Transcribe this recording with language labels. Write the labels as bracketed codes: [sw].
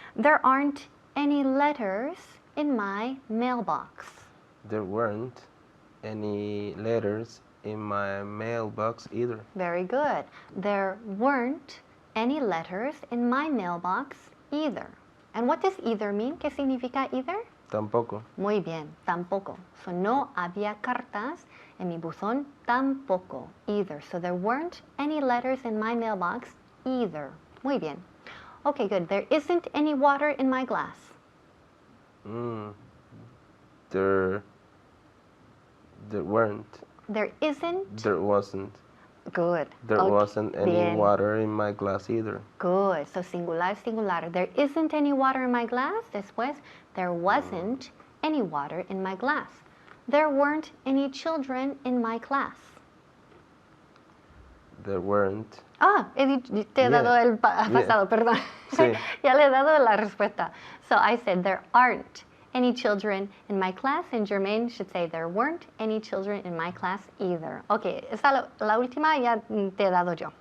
[en] There aren't any letters in my mailbox. There weren't any letters in my mailbox either. Very good. There weren't any letters in my mailbox either. And what does either mean? [es] ¿Qué significa either? Tampoco. Muy bien, tampoco. So no había cartas en mi buzón tampoco, either. [en] So there weren't any letters in my mailbox either. [es] Muy bien. [en] Okay, good. There isn't any water in my glass. There weren't. There isn't. There wasn't. Good. There Okay, wasn't any [es] bien. [en] water in my glass either. Good. So singular, singular. There isn't any water in my glass. [es] Después, [en] there wasn't any water in my glass. There weren't any children in my class. There weren't. [es] Te he dado el pasado, perdón. Sí. Ya le he dado la respuesta. [en] So I said there aren't any children in my class, and Jermaine should say there weren't any children in my class either. [es] Okay, esa la última ya te he dado yo.